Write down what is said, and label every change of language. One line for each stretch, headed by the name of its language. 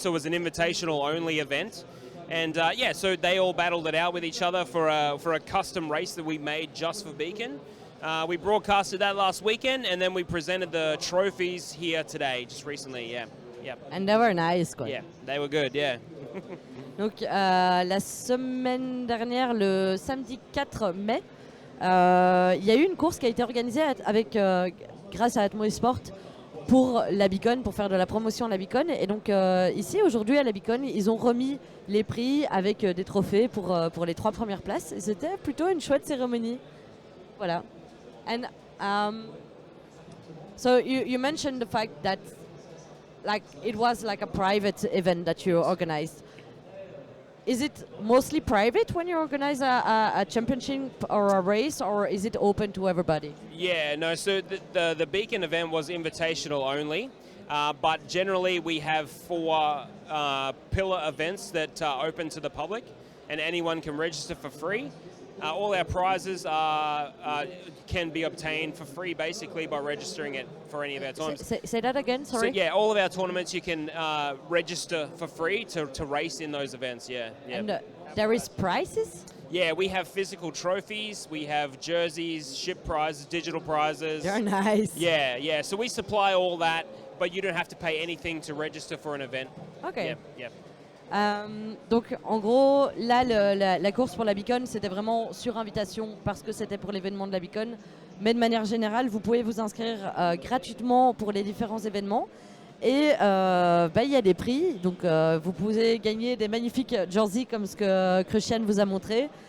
English: So it was an invitational only event. And so they all battled it out with each other for a custom race that we made just for Beacon. We broadcasted that last weekend, and then we presented the trophies here today, just recently, yeah. Yep. And they were nice, quoi. Yeah, they were good, yeah.
French: Donc la semaine dernière, le samedi 4 mai, il y a eu une course qui a été organisée grâce à ATMOESPORTS pour la Beacon, pour faire de la promotion à la Beacon. Et donc ici, aujourd'hui à la Beacon, ils ont remis les prix avec des trophées pour les 3 premières places. Et c'était plutôt une chouette cérémonie. Voilà.
English: And so you mentioned the fact that it was like a private event that you organized. Is it mostly private when you organize a championship or a race, or is it open to everybody? Yeah, no, so the Beacon event was invitational only, but generally we have 4 pillar events that are open to the public, and anyone can register for free. All our prizes can be obtained for free, basically, by registering it for any of our tournaments. Say that again, sorry? So, yeah, all of our tournaments you can register for free to race in those events, yeah. And there is prizes? Yeah, we have physical trophies, we have jerseys, ship prizes, digital prizes. Very nice. Yeah, yeah. So we supply all that, but you don't have to pay anything to register for an event. Ok. Yeah, yeah.
French: Donc en gros, là, la course pour la Beacon, c'était vraiment sur invitation parce que c'était pour l'événement de la Beacon. Mais de manière générale, vous pouvez vous inscrire gratuitement pour les différents événements. Et il y a des prix, donc vous pouvez gagner des magnifiques jerseys comme ce que Crucian vous a montré.